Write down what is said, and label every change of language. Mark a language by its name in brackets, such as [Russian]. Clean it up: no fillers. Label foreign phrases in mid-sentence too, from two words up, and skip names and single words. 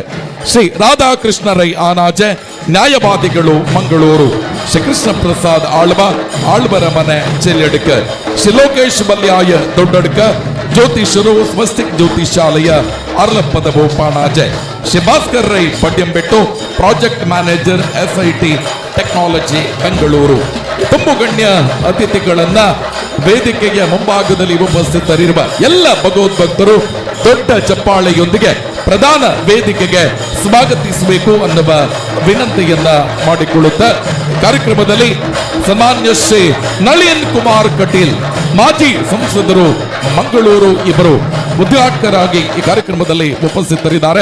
[Kannada] ಶ್ರೀ ರಾಧಾಕೃಷ್ಣ ರೈ ಆನಾಜೆ, ನ್ಯಾಯವಾದಿಗಳು, ಮಂಗಳೂರು. ಶ್ರೀ ಕೃಷ್ಣ ಪ್ರಸಾದ್ ಆಳ್ವ, ಆಳ್ವರ ಮನೆ, ಚೆಲ್ಲಡ್ಕ. ಶ್ರೀ ಲೋಕೇಶ್ ಬಲ್ಯಾಯ, ದೊಡ್ಡಡ್ಕ, ಜ್ಯೋತಿಷರು, ಸ್ವಸ್ತಿಕ್ ಜ್ಯೋತಿಷಾಲಯ, ಅರ್ಲಪ್ಪದವು, ಪಾಣಾಜೆ. ಶ್ರೀ ಭಾಸ್ಕರ್ ರೈ ಪಡ್ಯಂಬೆಟ್ಟು, [English] project manager, [Kannada] SIT ಟೆಕ್ನಾಲಜಿ, ಬೆಂಗಳೂರು. ತುಂಬು ಗಣ್ಯ ಅತಿಥಿಗಳನ್ನ ವೇದಿಕೆಯ ಮುಂಭಾಗದಲ್ಲಿ ಉಪಸ್ಥಿತರಿರುವ ಎಲ್ಲ ಭಗವದ್ಭಕ್ತರು ದೊಡ್ಡ ಚಪ್ಪಾಳೆಯೊಂದಿಗೆ ಪ್ರಧಾನ ವೇದಿಕೆಗೆ ಸ್ವಾಗತಿಸಬೇಕು ಅನ್ನುವ ವಿನಂತಿಯನ್ನ ಮಾಡಿಕೊಳ್ಳುತ್ತಾ ಕಾರ್ಯಕ್ರಮದಲ್ಲಿ ಸನ್ಮಾನ್ಯ ಶ್ರೀ ನಳಿನ್ ಕುಮಾರ್ ಕಟೀಲ್, ಮಾಜಿ ಸಂಸದರು, ಮಂಗಳೂರು, ಇವರು ಉದ್ಘಾಟಕರಾಗಿ ಈ ಕಾರ್ಯಕ್ರಮದಲ್ಲಿ ಉಪಸ್ಥಿತರಿದ್ದಾರೆ.